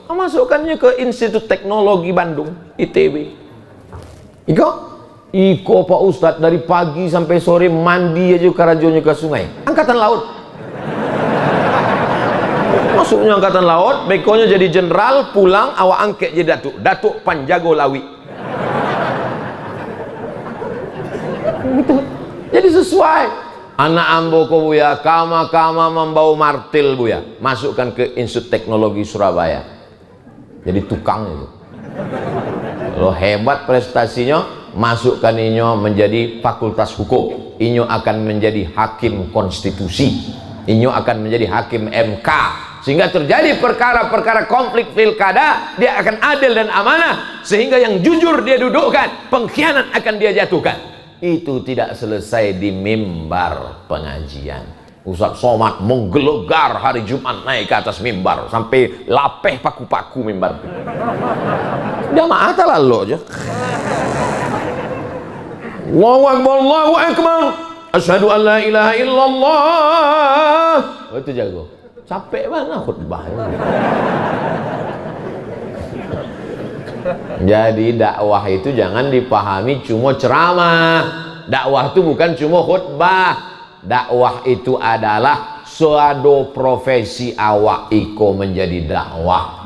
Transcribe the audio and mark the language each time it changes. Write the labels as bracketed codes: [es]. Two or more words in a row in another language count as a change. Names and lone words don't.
[id] Masukkannya ke Institut Teknologi Bandung, ITB. Iko Pak Ustaz dari pagi sampai sore mandi aja karajonya ke sungai. Angkatan Laut. Masuknya Angkatan Laut, bekonya jadi jenderal, pulang awak angket jadi Datuk Panjago Lawi. Jadi sesuai. [min] Anak ambo ko buya, kama membawa martil buya, [id] masukkan ke Institut Teknologi Surabaya. Jadi tukang itu. Kalau hebat prestasinya, masukkan inyo menjadi fakultas hukum. Inyo akan menjadi hakim konstitusi. Inyo akan menjadi hakim MK. Sehingga terjadi perkara-perkara konflik pilkada, dia akan adil dan amanah. Sehingga yang jujur dia dudukkan, pengkhianat akan dia jatuhkan. Itu tidak selesai di mimbar pengajian. Ustaz Somad menggelegar hari Jumat naik ke atas mimbar sampai lapeh paku-paku mimbar. Jamaah lalu aja. [ar] الله أكبر، الله أكبر. أشهد أن لا إله إلا الله. [id] Itu jago. Capek banget khutbah. Jadi dakwah itu jangan dipahami cuma ceramah. Dakwah itu bukan cuma khutbah. Dakwah itu adalah suatu profesi awak iko menjadi dakwah.